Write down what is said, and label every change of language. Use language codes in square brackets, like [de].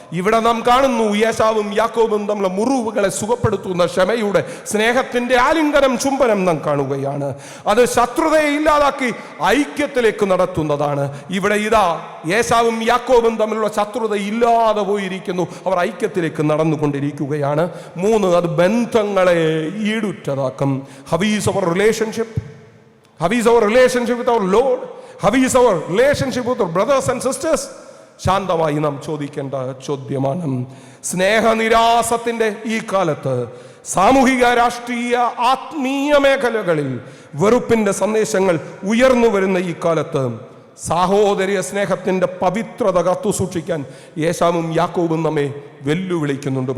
[ml] ഇവിടെ നാം കാണുന്നു, യേശാവും യാക്കോബും തമ്മിലുള്ള മുറിവുകളെ സുഖപ്പെടുത്തുന്ന ക്ഷമയുടെ സ്നേഹത്തിന്റെ ആലിംഗനം, ചുംബനം നാം കാണുകയാണ്. അത് ശത്രുതയെ ഇല്ലാതാക്കി ഐക്യത്തിലേക്ക് നടത്തുന്നതാണ്. ഇവിടെ ഇതാ യേശാവും യാക്കോബും തമ്മിലുള്ള ശത്രുത ഇല്ലാതെ പോയിരിക്കുന്നു, അവർ ഐക്യത്തിലേക്ക് നടന്നുകൊണ്ടിരിക്കുകയാണ്. 3, അത് ബന്ധങ്ങളെ ഈടുറ്റതാക്കും. [en] How is our relationship? How is our relationship with our Lord? How is our relationship with our brothers and sisters? [ml] ശാന്തമായി നാം ചോദിക്കേണ്ട ചോദ്യമാണ്. സ്നേഹനിരാസത്തിന്റെ ഈ കാലത്ത്, സാമൂഹിക, രാഷ്ട്രീയ, ആത്മീയ മേഖലകളിൽ വെറുപ്പിന്റെ സന്ദേശങ്ങൾ ഉയർന്നു വരുന്ന ഈ കാലത്ത് സാഹോദര്യ സ്നേഹത്തിന്റെ പവിത്രത കാത്തു സൂക്ഷിക്കാൻ യേശാവും യാക്കോബും നമ്മെ വെല്ലുവിളിക്കുന്നുണ്ട്.